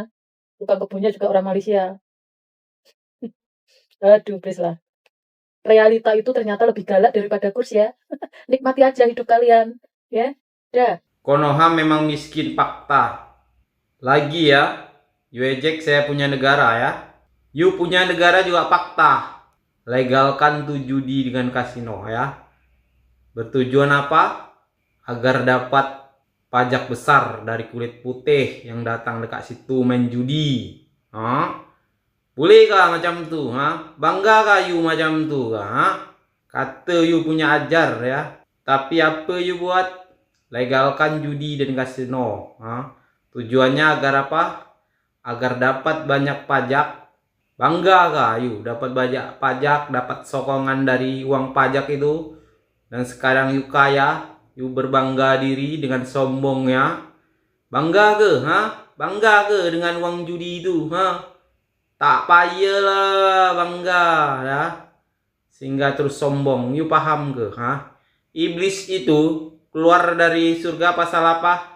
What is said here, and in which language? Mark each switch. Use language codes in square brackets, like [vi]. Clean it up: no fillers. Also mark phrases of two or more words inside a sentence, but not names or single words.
[id] Tukang kebunnya juga orang Malaysia. Aduh, please lah. Realita itu ternyata lebih galak daripada kurs ya. Nikmati aja hidup kalian. Ya. Dah. Konoha memang miskin fakta. Lagi ya. [ms] You ejek saya punya negara ya. You punya negara juga fakta. [id] Legalkan tuh judi dengan kasino ya. Bertujuan apa? Agar dapat pajak besar dari kulit putih yang datang dekat situ main judi. [ms] Boleh kah macam tu? Bangga kah you macam tu? Kata you punya ajar ya. Tapi apa you buat? [id] Legalkan judi dan kasino. Tujuannya agar apa? Agar dapat banyak pajak [ms] Bangga kah you dapat pajak, dapat sokongan dari uang pajak itu? Dan sekarang you kaya, you berbangga diri dengan sombongnya. Bangga ke? Bangga ke dengan uang judi itu? Tak payahlah bangga ya. [id] Sehingga terus sombong. [ms] You paham ke? Iblis itu keluar dari surga pasal apa?